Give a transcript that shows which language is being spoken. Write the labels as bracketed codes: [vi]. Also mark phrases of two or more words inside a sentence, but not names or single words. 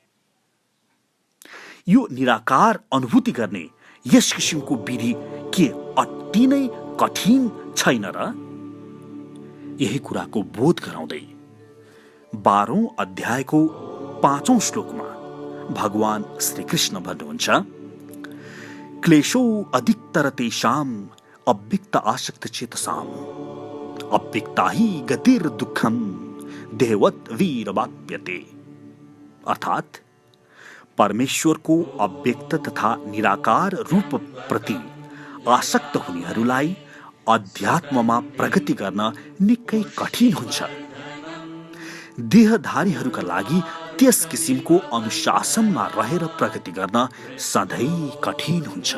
[ne] यो निराकार अनुभूति गर्ने यस किसिमको विधि के अति नै कठिन छैन र? यही कुराको बोध गराउँदै 12औं अध्यायको 5औं श्लोकमा भगवान श्रीकृष्ण भन्नुहुन्छ, [sa] क्लेशो अधिकतर तेषाम् अव्यक्त आसक्त चेतसाम् अव्यक्ता हि गतिर दुःखम देहवत् वीरवाप्यते। [ne] अर्थात परमेश्वरको अव्यक्त तथा निराकार रूप प्रति आसक्त हुनेहरूलाई अध्यात्ममा प्रगति गर्न निकै कठिन हुन्छ। देहधारीहरूका लागि त्यस किसिमको अनुशासनमा रहेर प्रगति गर्न सधैँ कठिन हुन्छ।